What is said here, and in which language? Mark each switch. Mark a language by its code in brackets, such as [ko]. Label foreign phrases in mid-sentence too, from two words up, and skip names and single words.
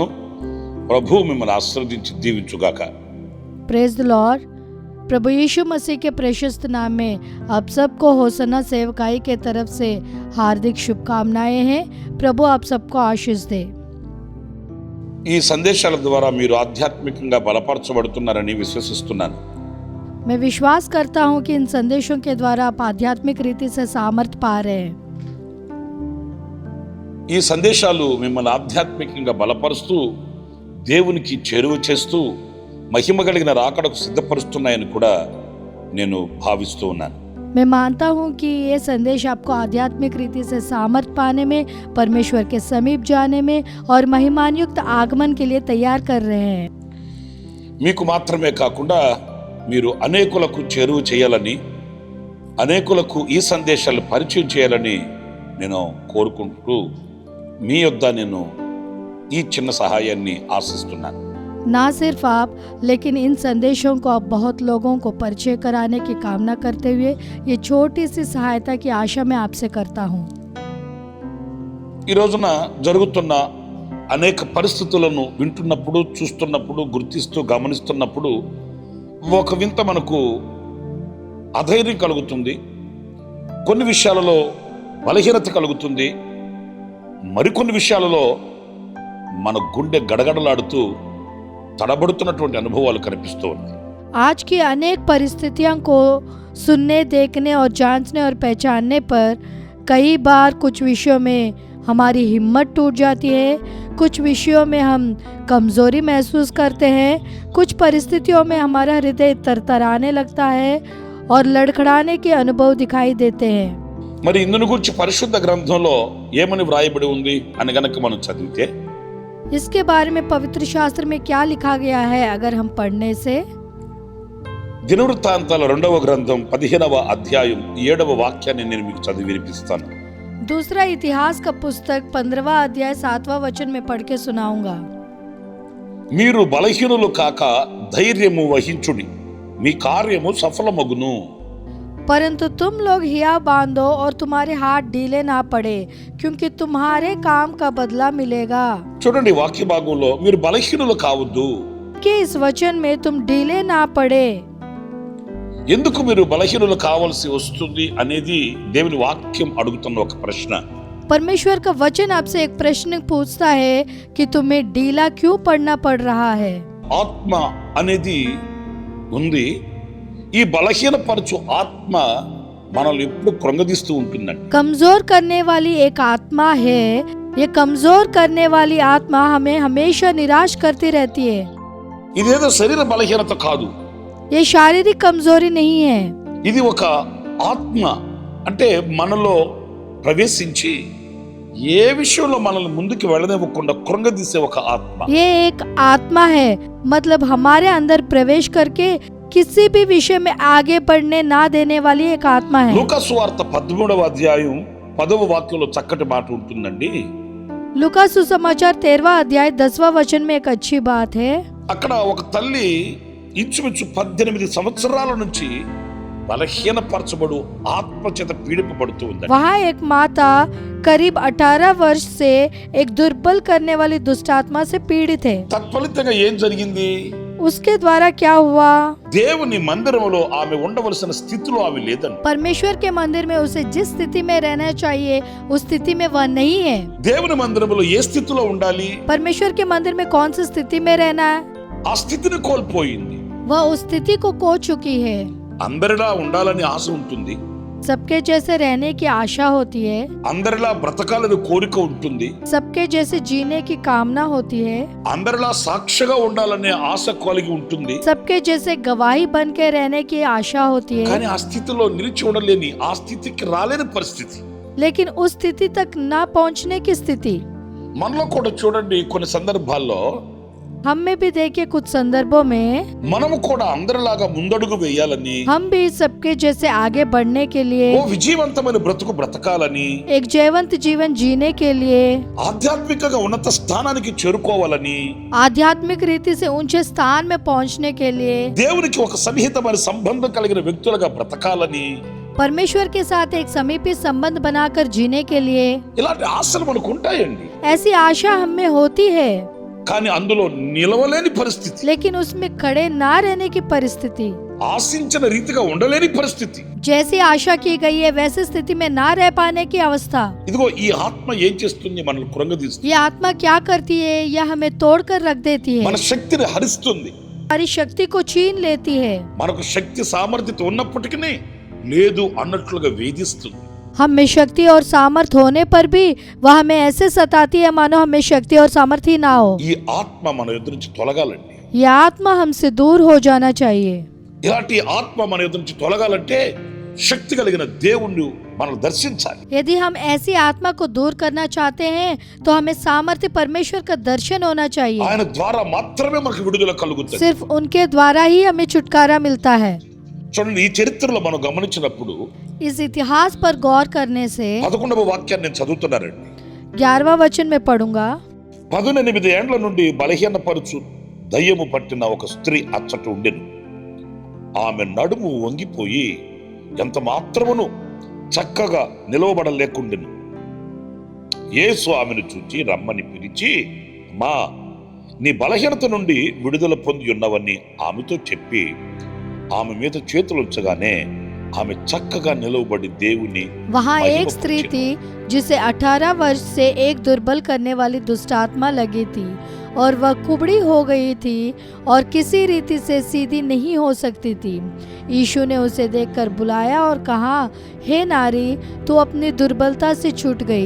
[te] ప్రభు మిమ్మల్ని ఆశీర్వదించి దీవించుగాక. [en] Praise the Lord. [hi] प्रभु यीशु मसीह के प्रशस्त नाम में आप सबको होसन्ना सेवकाई के तरफ से हार्दिक शुभकामनाएं हैं. प्रभु आप सबको आशीष दे. [te] ఈ సందేశాల ద్వారా మీరు ఆధ్యాత్మికంగా బలపరచబడుతున్నారని విశ్వసిస్తున్నాను. [hi] मैं विश्वास करता हूं कि इन संदेशों के द्वारा आप आध्यात्मिक रीति से सामर्थ्य पा रहे हैं. [te] ఈ సందేశాలు మిమ్మల్ని ఆధ్యాత్మికంగా బలపరుస్తూ దేవునికి చేరువ చేస్తూ మహిమ కలిగిన రాకడకు సిద్ధపరుస్తున్నాయని కూడా నేను భావిస్తూ ఉన్నాను. [hi] मैं मानता हूं कि ये संदेश आपको आध्यात्मिक रीति से सामर्थ्य पाने में, परमेश्वर के समीप जाने में और महिमानयुक्त आगमन के लिए तैयार कर रहे हैं. [te] మీకు మాత్రమే కాకుండా మీరు అనేకులకు చేరువ చేయాలని, అనేకులకు ఈ సందేశాలు పరిచయం చేయాలని నేను కోరుకుంటూ మీ యొద్ద నేను ఈ చిన్న సహాయాన్ని ఆశిస్తున్నాను. [hi] ना सिर्फ आप, लेकिन इन संदेशों को आप बहुत लोगों को परिचय कराने की कामना करते हुए ये छोटी सी सहायता की आशा मैं आपसे करता हूँ. [te] ఈ రోజున జరుగుతున్న అనేక పరిస్థితులను వింటున్నప్పుడు, చూస్తున్నప్పుడు, గుర్తిస్తూ గమనిస్తున్నప్పుడు ఒక వింత మనకు అధైర్యం కలుగుతుంది. కొన్ని విషయాలలో బలహీనత కలుగుతుంది. మరికొన్ని విషయాలలో మన గుండె గడగడలాడుతూ తడబడుతున్నటువంటి అనుభవాలు కనిపిస్తూ ఉన్నాయి. [hi] आज की अनेक परिस्थितियों को सुनने, देखने और जांचने और पहचानने पर कई बार कुछ विषयों में हमारी हिम्मत टूट जाती है, कुछ विषयों में हम कमज़ोरी महसूस करते हैं, कुछ परिस्थितियों में हमारा हृदय तरतराने लगता है और लड़खड़ाने के अनुभव दिखाई देते हैं. [te] మరి ఇందును గురించి పరిశుద్ధ గ్రంథంలో ఏమని వ్రాయబడి ఉంది అని గనక మనం చదివితే, [hi] इसके बारे में पवित्र शास्त्र में क्या लिखा गया है अगर हम पढ़ने से, [te] దినవృత్తాంతాల 2వ గ్రంథం 15వ అధ్యాయం 7వ వాక్యాన్ని నేను మీకు చదివి వినిపిస్తాను. [hi] दूसरा इतिहास का पुस्तक 15वां अध्याय 7वां वचन में पढ़ के सुनाऊंगा. [te] మీరు బలహీనులు కాక ధైర్యము వహించుడి, మీ కార్యము సఫలమగును. [hi] परंतु तुम लोग हिया बांधो और तुम्हारे हाथ ढीले ना पड़े, क्योंकि तुम्हारे काम का बदला मिलेगा. [te] చూడండి, వాక్య భాగంలో మీరు బలహీనులు కావద్దు. [hi] कि इस वचन में तुम ढीले ना पड़े. [te] ఎందుకు మీరు బలహీనులు కావాల్సి వస్తుంది అనేది దేవుని వాక్యం అడుగుతున్న ఒక ప్రశ్న. [hi] परमेश्वर का वचन आपसे एक प्रश्न पूछता है कि तुम्हें ढीला क्यों पड़ना पड़ रहा है. [te] ఆత్మ అనేది ఉంది. ఈ బలహీనపరచు ఆత్మ మనల్ని ఎప్పుడు కృంగదీస్తూ ఉంటుందండి. [hi] कमजोर करने वाली एक आत्मा है. ये कमजोर करने वाली आत्मा हमें हमेशा निराश करती रहती है. [te] ఇదేదో శరీర బలహీనత కాదు. [hi] ये शारीरिक कमजोरी नहीं है. [te] ఇది ఒక ఆత్మ, అంటే మనలో ప్రవేశించి ఏ విషయంలో మనల్ని ముందుకు వెళ్ళనివ్వకుండా కృంగదీసే ఒక ఆత్మ. [hi] ये एक आत्मा है, मतलब हमारे अंदर प्रवेश करके किसी भी विषय में आगे बढ़ने ना देने वाली एक आत्मा है. [te] లూకా సువార్త 13వ అధ్యాయం 10వ వాక్యంలో చక్కటి మాట ఉంటుందండి. [hi] लूका सुसमाचार 13वां अध्याय 10वां वचन में एक अच्छी बात है. [te] అక్కడ ఒక తల్లి ఇంచుమించు 18 సంవత్సరాల నుంచి బలహీనపరచబడు ఆత్మ చేత పీడింపబడుతూ ఉంది. [hi] वहाँ एक माता करीब 18 वर्ष से एक दुर्बल करने वाली दुष्ट आत्मा से पीड़ित है. [te] తత్ఫలితంగా ఏం జరిగింది? [hi] उसके द्वारा क्या हुआ? [te] దేవుని మందిరంలో ఆమె ఉండవలసిన స్థితిలో ఆమె లేదండి. [hi] परमेश्वर के मंदिर में उसे जिस स्थिति में रहना चाहिए उस स्थिति में वह नहीं है. [te] దేవుని మందిరంలో ఏ స్థితిలో ఉండాలి? [hi] परमेश्वर के मंदिर में कौन सी स्थिति में रहना है, [te] ఆ స్థితిని కోల్పోయింది. [hi] वह उस स्थिति को खो चुकी है. [te] అందరిలా ఉండాలని ఆశ ఉంటుంది, [hi] सबके जैसे रहने की आशा होती है, [te] అందరిలా బ్రతకాలని కోరిక ఉంటుంది, [hi] सबके जैसे जीने की कामना होती है, [te] అందరిలా సాక్షిగా ఉండాలనే ఆశ కలిగి ఉంటుంది. [hi] सबके जैसे गवाही बन के रहने की आशा होती है. [te] కానీ ఆ స్థితిలో నిలిచి ఉండలేని, ఆ స్థితికి రాలేని పరిస్థితి. [hi] लेकिन उस स्थिति तक ना पहुंचने की स्थिति। [te] మనలో కూడా చూడండి, కొన్ని సందర్భాల్లో [hi] हम में भी देखिए कुछ संदर्भों में [te] మనము కూడా అందరిలాగా ముందడుగు వేయాలని, [hi] हम भी सबके जैसे आगे बढ़ने के लिए, [te] ఓ విజయవంతమైన బ్రతుకు బ్రతకాలని, [hi] एक जयवंत जीवन जीने के लिए, [te] ఆధ్యాత్మికంగా ఉన్నత స్థానానికి చేరుకోవాలని, [hi] आध्यात्मिक रीति से ऊंचे स्थान में पहुंचने के लिए, [te] దేవునికి ఒక సన్నిహితమైన సంబంధం కలిగిన వ్యక్తులుగా బ్రతకాలని, [hi] परमेश्वर के साथ एक समीपी संबंध बनाकर जीने के लिए, [te] ఇలాంటి ఆశలు మనకు ఉంటాయండి. [hi] ऐसी आशा हम में होती है, [te] కానీ అందులో నిలవలేని పరిస్థితి, [hi] लेकिन उसमें खड़े ना रहने की परिस्थिति, [te] ఆశించిన రీతిగా ఉండలేని పరిస్థితి. [hi] जैसी आशा की गई है वैसी स्थिति में ना रह पाने की अवस्था। [te] ఇదిగో ఈ ఆత్మ ఏం చేస్తుంది? మనల్ని కృంగదీస్తుంది, [hi] ये आत्मा क्या करती है? यह हमें तोड़कर रख देती है, [te] మన శక్తిని హరిస్తుంది. [hi] हमारी शक्ति को छीन लेती है, [te] మనకు శక్తి సామర్థ్యత ఉన్నప్పటికీ లేదు అన్నట్లుగా వేధిస్తుంది. [hi] हम में शक्ति और सामर्थ होने पर भी वह हमें ऐसे सताती है मानो हमें शक्ति और सामर्थ्य ही ना हो। [te] ఈ ఆత్మ మన ఎదురు నుంచి తొలగాలండి. [hi] यह आत्मा हमसे दूर हो जाना चाहिए। [te] ఇలాంటి ఆత్మ మన ఎదురు నుంచి తొలగాలంటే శక్తి కలిగిన దేవుణ్ణి మనం దర్శించాలి. [hi] यदि हम ऐसी आत्मा को दूर करना चाहते हैं तो हमें सामर्थ्य परमेश्वर का दर्शन होना चाहिए। [te] ఆయన ద్వారా మాత్రమే మనకు విడుదల కలుగుతుంది. [hi] सिर्फ उनके द्वारा ही हमें छुटकारा मिलता है। [te] చూడండి, ఈ చరిత్రలో మనం గమనించినప్పుడు [hi] इस इतिहास पर गौर करने से [te] 11వ వాక్యాన్ని నేను చదువుతున్నానండి. [hi] 11वां वचन में पढ़ूंगा। [te] 18 ఏండ్ల నుండి బలహీనపరుచు దయ్యము పట్టిన ఒక స్త్రీ అచ్చట ఉండెను. ఆమె నడుము వంగిపోయి ఎంత మాత్రమును చక్కగా నిలవబడలేకుండెను. యేసు ఆమెను చూచి రమ్మని పిలిచి, మా నీ బలహీనత నుండి విడుదల పొంది ఉన్నవని ఆమెతో చెప్పి ఆమె మీద చేతులుంచగానే ఆమె చక్కగా నిలవబడి దేవుని [hi] वहाँ एक स्त्री थी जिसे 18 वर्ष से एक दुर्बल करने वाली दुष्ट आत्मा लगी थी और वह कुबड़ी हो गई थी और किसी रीति से सीधी नहीं हो सकती थी। यीशु ने उसे देखकर बुलाया और कहा, हे नारी, तू अपनी दुर्बलता से छूट गई।